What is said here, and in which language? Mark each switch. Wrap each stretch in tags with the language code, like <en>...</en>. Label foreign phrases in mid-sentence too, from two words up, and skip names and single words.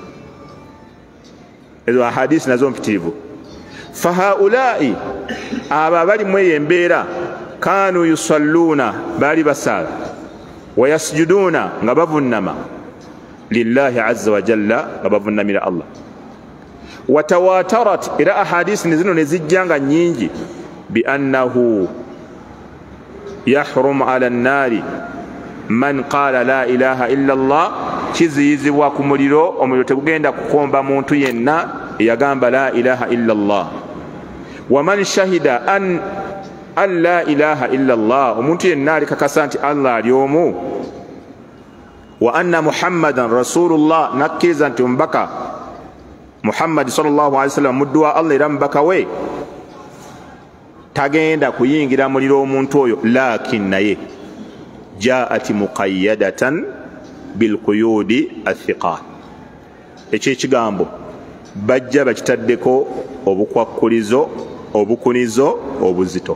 <lg>Ezo ahadisi nazo mpitirivu. Fahaulai, abo abali mu eyo embeera,</lg> <ar>كانوا يصلون,</ar> <lg>baali basaala, wayasjuduuna, nga bavunnama,</lg> <ar>لله عز وجل,</ar> <lg>nga bavunnamira Allah. Watawatarat, era ahadisi nezino nezijjanga nnyingi,</lg> <ar>بأنه يحرم على النار من قال لا إله إلا الله,</ar> <lg>kiziyizibwa ku muliro, omuliro tegugenda kukomba muntu yenna eyagamba</lg> <ar>لا إله إلا الله. ومن شهد أن لا إله إلا الله,</ar> <lg>omuntu yenna alikakasa nti Allah ali omu,</lg> <ar>وأن محمدا رسول الله,</ar> <lg>nakkiriza nti omubaka Muhammad</lg> <ar>صلى الله عليه وسلم</ar> <lg>muddu wa Allah era mubaka we, tagenda kuyingira muliro omuntu oyo. Lakin naye</lg> <ar>جاءت مقيدة بالقيود الثقال,</ar> <lg>ekyo ekigambo bajja bakitaddeko obukwakkulizo, obukunizo obuzito.</lg>